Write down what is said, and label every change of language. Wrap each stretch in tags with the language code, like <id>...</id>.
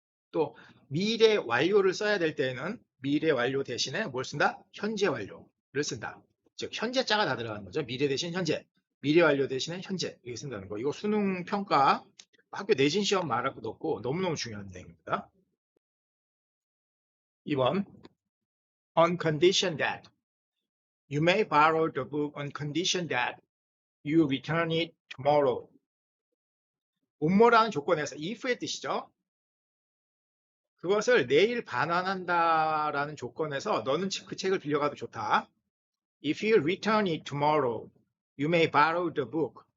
<ko>또 미래 완료를 써야 될 때에는 미래 완료 대신에 뭘 쓴다? 현재 완료를 쓴다. 즉 현재자가 다 들어가는 거죠. 미래 대신 현재. 미래 완료 대신에 현재 이렇게 쓴다는 거. 이거 수능 평가 학교 내신 시험 말하고 넣고 너무너무 중요한 내용입니다.</ko> <en>2번 on condition that you may borrow the book on condition that you return it tomorrow.</en> <ko>뭐뭐라는 조건에서 if의 뜻이죠. 그것을 내일 반환한다라는 조건에서 너는 그 책을 빌려가도 좋다.</ko> <en>If you return it tomorrow, you may borrow the book.</en>